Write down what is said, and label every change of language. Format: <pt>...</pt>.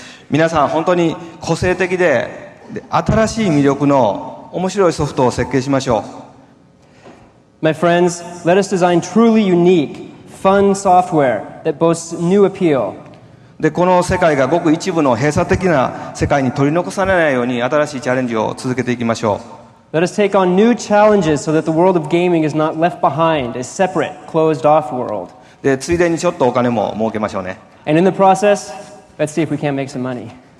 <ja>皆さん本当に個性的で新しい魅力の面白いソフトを設計しましょう。</ja> <en>My friends, let us design truly unique, fun software that boasts new appeal.</en> <ja>で、この世界がごく一部の閉鎖的な世界に取り残されないように新しいチャレンジを続けていきましょ</ja> <en>う。Let us take on new challenges so that the world of gaming is not left behind, a separate, closed-off world.</en> <ja>で、ついでにちょっとお金も儲けましょうね。</ja> <en>And in the process, let's see if we can't make some money.</en>